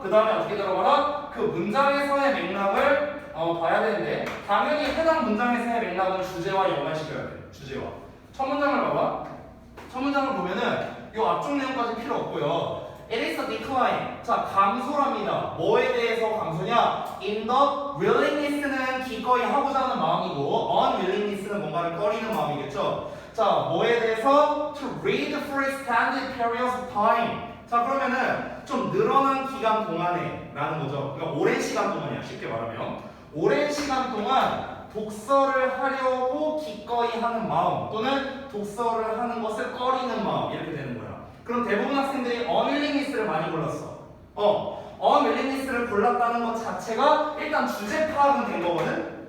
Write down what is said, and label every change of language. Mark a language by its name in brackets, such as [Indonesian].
[Korean] 그 다음에 어떻게 들어가라? 그 문장에서의 맥락을 봐야 되는데 당연히 해당 문장에서의 맥락은 주제와 연관시켜야 돼. 주제와. 첫 문장을 봐봐. 첫 문장을 보면은 이 앞쪽 내용까지 필요 없고요. [English] It is a decline. [Korean] 자, 감소랍니다. 뭐에 대해서 감소냐? In the willingness는 기꺼이 하고자 하는 마음이고 unwillingness는 뭔가를 꺼리는 마음이겠죠. 자, 뭐에 대해서? [English] To read for extended periods of time. [Korean] 자, 그러면은 좀 늘어난 기간 동안에 라는 거죠. 그러니까 오랜 시간 동안이야. 쉽게 말하면. 오랜 시간 동안 독서를 하려고 기꺼이 하는 마음 또는 독서를 하는 것을 꺼리는 마음 이렇게 되는 거야. 그럼 대부분 학생들이 unwillingness를 많이 골랐어. unwillingness를 골랐다는 것 자체가 일단 주제 파악은 된 거거든.